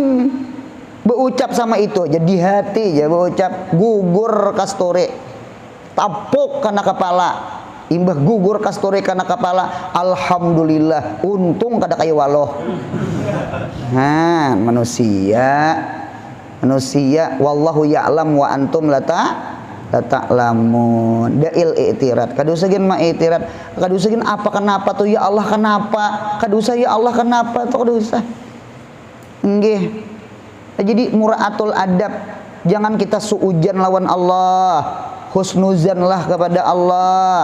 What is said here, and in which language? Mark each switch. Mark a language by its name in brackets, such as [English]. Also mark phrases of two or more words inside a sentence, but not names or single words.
[Banjar] Berucap sama itu aja di hati aja berucap gugur kasturi. Tapuk kena kepala. Imbah gugur kasturi kena kepala. Alhamdulillah, untung kada kayak waloh. Nah, manusia [Arabic] والله يعلم وأنتم لا تعلمون. ذيل الاعتراض. [Banjar] Kadusagin ma i'tirad. Kadusagin apa kenapa tuh [Arabic] يا الله [Banjar] kenapa? Kadusa [Arabic] يا الله [Banjar] kenapa tuh kadusa. Nggih. Jadi [Arabic] مراعاة الأدب. [Banjar] Jangan kita suujan lawan Allah. Husnuzanlah kepada Allah.